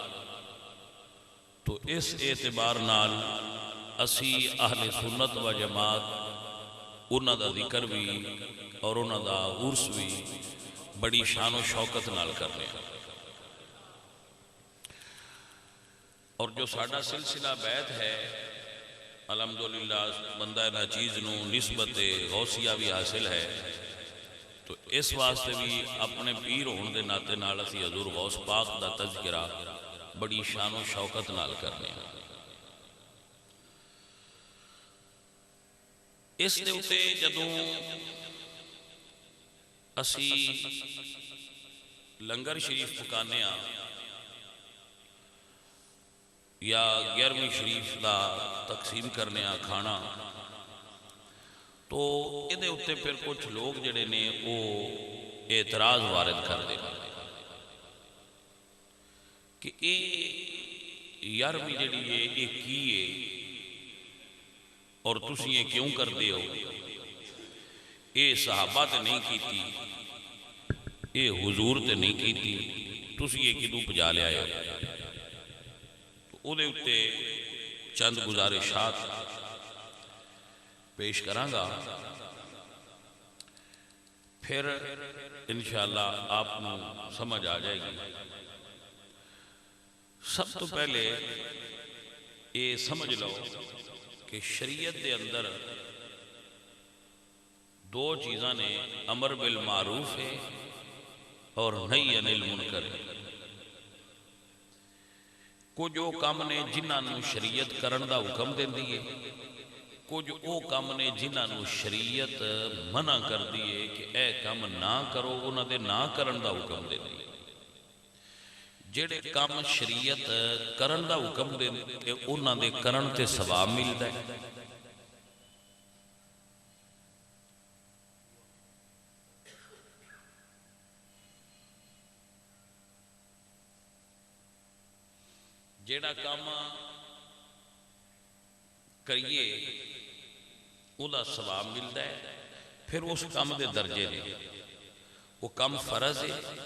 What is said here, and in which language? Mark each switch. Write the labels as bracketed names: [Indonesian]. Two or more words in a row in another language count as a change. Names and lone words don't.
[Punjabi] تو اس اعتبار نال اسی اہل سنت و جماعت انہاں دا ذکر بھی اور انہاں دا عرس بھی بڑی شان و شوکت نال کرنے ہیں۔ اور جو ساڈا سلسلہ بیعت ہے الحمدللہ بندہ ناچیز نو نسبت غوثیہ بھی حاصل ہے، تو اس واسطے بھی اپنے پیر ہون دے ناتے نال اسی حضور غوث پاک دا تذکرہ بڑی شان و شوکت نال کرنے ہیں۔ اس دے اتے جدوں اسی لنگر شریف پکانے ہاں یا 11ویں شریف دا تقسیم کرنے ہاں کھانا، تو ادھے اتے پھر کچھ لوگ جڑے نے وہ اعتراض وارد کر دے کہ اے 11ویں جڑی ہے یہ کی ہے اور تسی یہ کیوں کر دے ہو، اے صحابہ تے نہیں کیتی، اے حضور تے نہیں کیتی، تسی یہ کدوں پجا لیا ہے۔ [Urdu] تو ادھے اتے چند گزارشات پیش کروں گا، پھر انشاءاللہ آپ کو سمجھ آ جائے گی۔ [Punjabi] سب تو پہلے یہ سمجھ لو کہ شریعت دے اندر 2 چیزاں نے، [Arabic] امر بالمعروف [Punjabi] ہے اور [Arabic] نہی عن المنکر [Punjabi] ہے۔ کچھ وہ کام نے جنہاں نو شریعت کرن دا حکم دیندی ہے، کچھ او کام نے جنہاں نو شریعت منع کر دیئے کہ اے کام نہ کرو، انہاں دے نہ کرن دا حکم دے دیئے۔ جڑے کام شریعت کرن دا حکم دے انہاں دے کرن تے ثواب ملدا ہے، جڑا کام کریے وہ ثواب ملتا ہے، پھر اس کام دے درجے نے وہ کم فرض ہے،